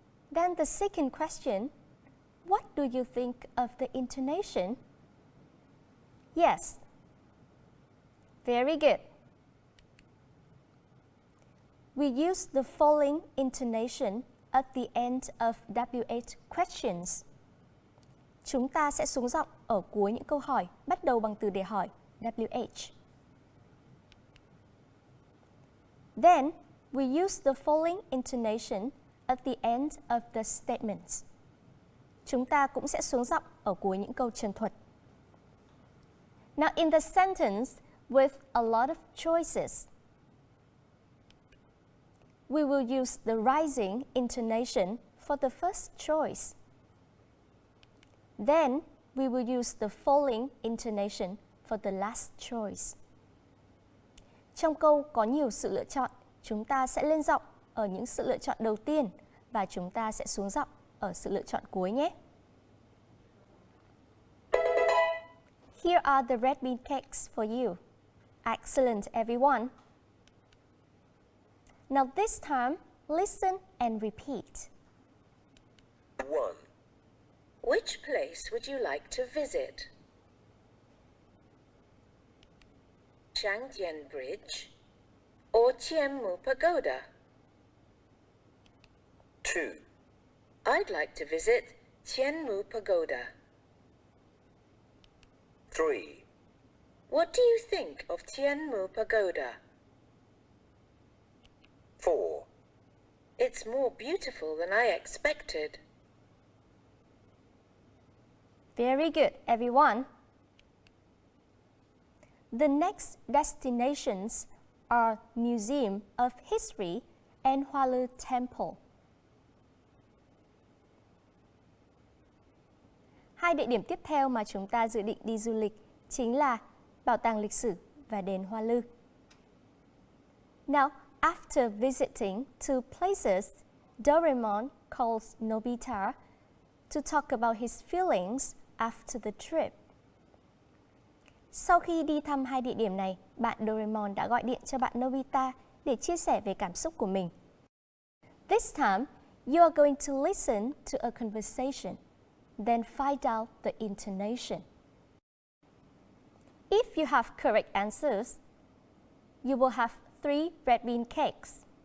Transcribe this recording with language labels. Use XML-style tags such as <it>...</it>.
<en>Then the second question, what do you think of the intonation? Yes. Very good. We use the following intonation at the end of WH questions.</en> <vi>Chúng ta sẽ xuống giọng ở cuối những câu hỏi bắt đầu bằng từ đề hỏi WH.</vi> <en>Then, we use the following intonation at the end of the statements.</en> <vi>Chúng ta cũng sẽ xuống giọng ở cuối những câu trần thuật.</vi> <en>Now, in the sentence with a lot of choices, we will use the rising intonation for the first choice. Then, we will use the falling intonation for the last choice.</en> <vi>Trong câu có nhiều sự lựa chọn, chúng ta sẽ lên giọng ở những sự lựa chọn đầu tiên và chúng ta sẽ xuống giọng ở sự lựa chọn cuối nhé.</vi> <en>Here are the red bean cakes for you. Excellent, everyone. Now this time, listen and repeat. 1. Which place would you like to visit? Trang Tien Bridge or Thiên Mục Pagoda? 2. I'd like to visit Thiên Mục Pagoda. 3. What do you think of Thiên Mục Pagoda? 4. It's more beautiful than I expected. Very good, everyone. The next destinations are Museum of History and Hoa Lư Temple.</en> <vi>Hai địa điểm tiếp theo mà chúng ta dự định đi du lịch chính là Bảo tàng lịch sử và đền Hoa Lư.</vi> <en>Now, after visiting two places, Doraemon calls Nobita to talk about his feelings after the trip.</en> <vi>Sau khi đi thăm hai địa điểm này, bạn Doraemon đã gọi điện cho bạn Nobita để chia sẻ về cảm xúc của mình.</vi> <en>This time, you are going to listen to a conversation, then find out the intonation. If you have correct answers, you will have 3 red bean cakes.</en>